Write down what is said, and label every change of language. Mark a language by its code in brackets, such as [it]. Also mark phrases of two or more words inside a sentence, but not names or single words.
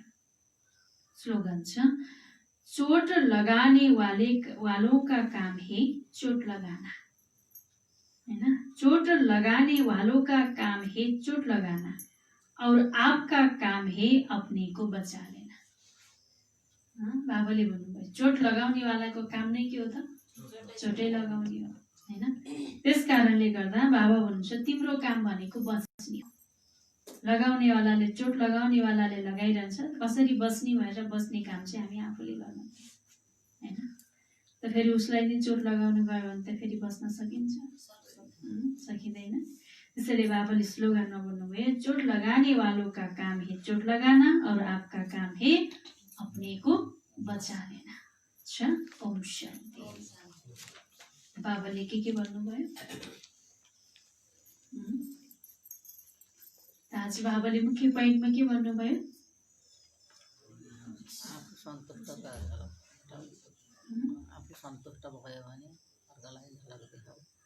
[hi] स्लोगन छ, चोट लगाने वालों का काम है चोट लगाना। हैन, चोट लगाने वालों का काम है चोट लगाना और आपका काम है अपने को बचा लेना। [ne] बाबाले भन्नुभयो चोट लगाउने वालाको काम नै के हो त, चोटै लगाउने हो। हैन, त्यस कारणले गर्दा बाबा भन्नुहुन्छ तिम्रो काम भनेको बच्ने हो। लगाउने वालाले, चोट लगाउने वालाले लगाइरहन्छ, कसरी बच्ने भनेर बच्ने काम चाहिँ हामी आफूले गर्नु। हैन, त फेरि उसलाई नै चोट लगाउनु गयो भने त फेरि बच्न सकिन्छ, सकिँदैन। त्यसैले बाबाले स्लोगनमा भन्नुभयो [hi] चोट लगाने वालों का काम है चोट लगाना और आपका काम है अपने को बचा लेना। [ne] अच्छा, ओम शान्ति। बाबाले के भन्नुभयो, आज बाबाले मुख्य पोइन्टमा के भन्नुभयो, आफू सन्तुष्ट भयो भने अर्कालाई झलक देखाऊ।